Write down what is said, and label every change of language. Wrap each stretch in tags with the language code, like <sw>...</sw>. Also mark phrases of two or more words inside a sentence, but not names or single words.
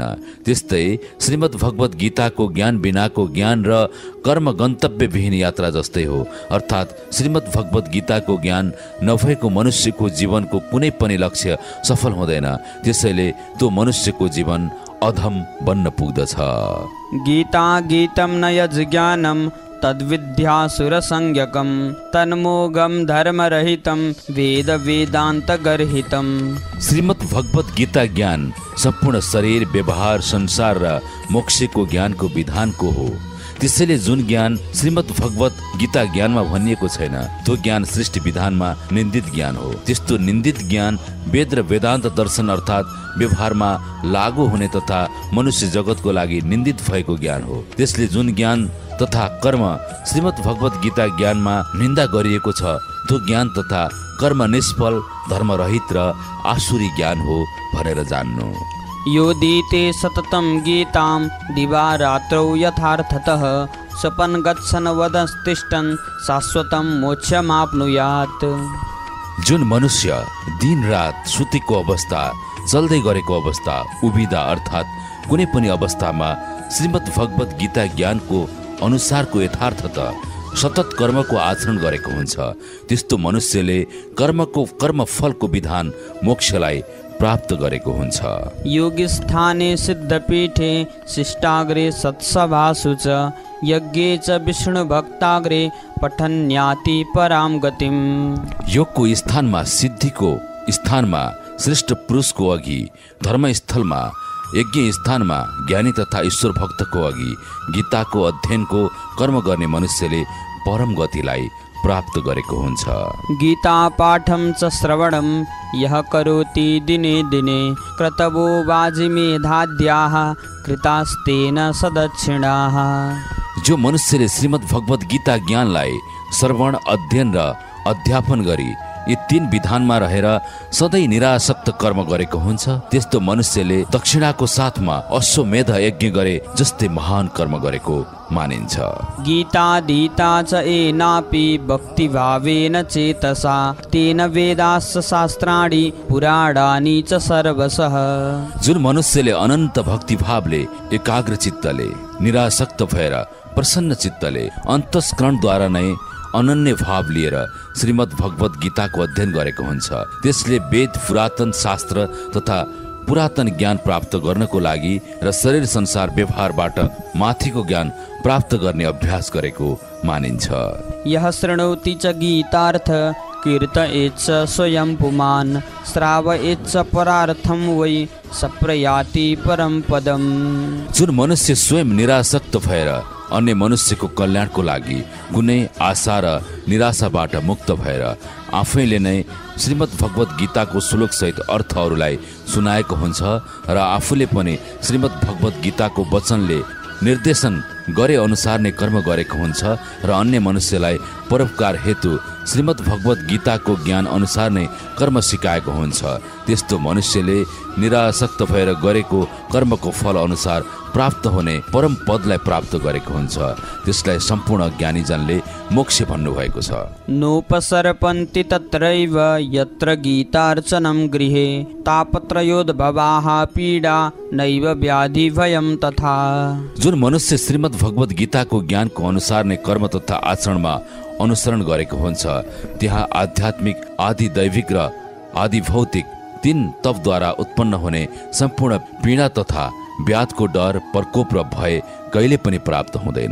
<ne>त्यस्तै श्रीमद् भगवत गीताको ज्ञान बिनाको ज्ञान र कर्म गन्तव्यविहीन यात्रा जस्तै हो। अर्थात् श्रीमद् भगवत गीताको ज्ञान नभएको मनुष्यको जीवनको कुनै पनि लक्ष्य सफल हुँदैन। त्यसैले त्यो मनुष्यको जीवन अधम बन्न पुग्दछ।</ne> <sa>गीता गीतं न यज्ज्ञानं तद्विद्यासुरसंज्ञकं तन्मोगं धर्मरहितं वेद वेदान्तगर्हितं।</sa> <ne>श्रीमद् भगवत गीता ज्ञान सम्पूर्ण शरीर, व्यवहार, संसार र मोक्षको ज्ञानको विधानको हो। त्यसैले जुन ज्ञान श्रीमद् भगवत गीता ज्ञानमा भनिएको छैन त्यो ज्ञान सृष्टि विधानमा निन्दित ज्ञान हो। त्यस्तो निन्दित ज्ञान वेद र वेदान्त दर्शन अर्थात् व्यवहारमा लागू हुने तथा मनुष्य जगतको लागि निन्दित भएको ज्ञान हो। त्यसले जुन ज्ञान तथा कर्म श्रीमद् भगवत गीता ज्ञानमा निन्दा गरिएको छ त्यो ज्ञान तथा कर्म निष्फल, धर्मरहित र आसुरी ज्ञान हो भनेर जान्नु।</ne> <sa>योदीते सततं गीतां दिवारात्रौ यथार्थतः स्वपन् गच्छन् वदस्तिष्ठन् शाश्वतं मोक्षमाप्नुयात्।</sa> <ne>जुन मनुष्य दिन रात सुतेको अवस्था, चल्दै गरेको अवस्था, उभिदा अर्थात् कुनै पनि अवस्थामा श्रीमद् भगवत गीता ज्ञानको अनुसारको यथार्थता सतत कर्मको आचरण गरेको हुन्छ त्यस्तो मनुष्यले कर्मफलको विधान मोक्षलाई प्राप्त गरेको हुन्छ।</ne> <sa>योगिस्थाने सिद्धपीठे शिष्टाग्रे सत्सभासु च यज्ञे च विष्णु भक्ताग्रे पठन्याति पराम गतिम।</sa> <ne>योगको स्थानमा, सिद्धिको स्थानमा, श्रेष्ठ पुरुषको अघि, धर्मस्थलमा, यज्ञ स्थानमा, ज्ञानी तथा ईश्वर भक्तको अघि गीताको अध्ययनको कर्म गर्ने मनुष्यले परम गतिलाई प्राप्त गरेको हुन्छ।</ne> <sa>गीता पाठं च श्रवणं यः करोति दिने दिने क्रतवो वाजिमेधाद्याः कृतास्तेन सदक्षिणाः।</sa> <ne>जो मनुष्यले श्रीमद् भगवत गीता ज्ञानलाई श्रवण, अध्ययन र अध्यापन गरी यी तीन विधानमा रहेर सधैँ निरासक्त कर्म गरेको हुन्छ त्यस्तो मनुष्यले दक्षिणाको साथमा अश्वमेध यज्ञ गरे जस्तै महान कर्म गरेको मानिन्छ।</ne> <sa>गीता दीता च एनापि भक्तिभावेन चेतसा तेन वेदास्य शास्त्राणि पुराणानि च सर्वशः।</sa> <ne>जुन मनुष्यले अनन्त भक्तिभावले, एकाग्र चित्तले, निरासक्त भएर प्रसन्न चित्तले अन्तस्करणद्वारा नै अनन्य भाव लिएर श्रीमद् भगवत गीताको अध्ययन गरेको हुन्छ त्यसले वेद, पुरातन शास्त्र तथा पुरातन ज्ञान प्राप्त गर्नको लागि र शरीर संसार व्यवहारबाट माथिको ज्ञान प्राप्त गर्ने अभ्यास गरेको मानिन्छ।</ne> <sa>यः शृणोति च गीतार्थ कीर्तयेच्च स्वयं पुमान् श्रावयेच्च परार्थं वै सप्रयाति परम पदम।</sa> <ne>जुन मनुष्य स्वयं निरासक्त भएर अन्य मनुष्यको कल्याणको लागि कुनै आशा र निराशाबाट मुक्त भएर आफैले नै श्रीमद् भगवत गीताको श्लोक सहित अर्थहरूलाई सुनाएको हुन्छ र आफूले पनि श्रीमद् भगवत गीताको वचनले निर्देशन गरे अनुसार नै कर्म गरेको हुन्छ र अन्य मनुष्यलाई परोपकार हेतु श्रीमद् भगवत गीताको ज्ञान अनुसार नै कर्म सिकाएको हुन्छ त्यस्तो मनुष्यले निरासक्त भएर गरेको कर्मको फल अनुसार प्राप्त हुने परम पदलाई प्राप्त गरेको हुन्छ त्यसलाई सम्पूर्ण ज्ञानीजनले मोक्ष भन्नुभएको छ।</ne> <sa>नोपसर्पन्ति तत्रैव यत्र गीतार्चनं गृहे तापत्रयोद्भवाः पीडा नैव व्याधि भयं तथा।</sa> <ne>जुन मनुष्य श्रीमद् भगवत गीताको ज्ञानको अनुसार नै कर्म तथा आचरणमा अनुसरण गरेको हुन्छ त्यहाँ आध्यात्मिक, आदि दैविक र आदि भौतिक तीन तपद्वारा उत्पन्न हुने सम्पूर्ण पीडा तथा व्याधको डर, प्रकोप र भय कहिले पनि प्राप्त हुँदैन।</ne>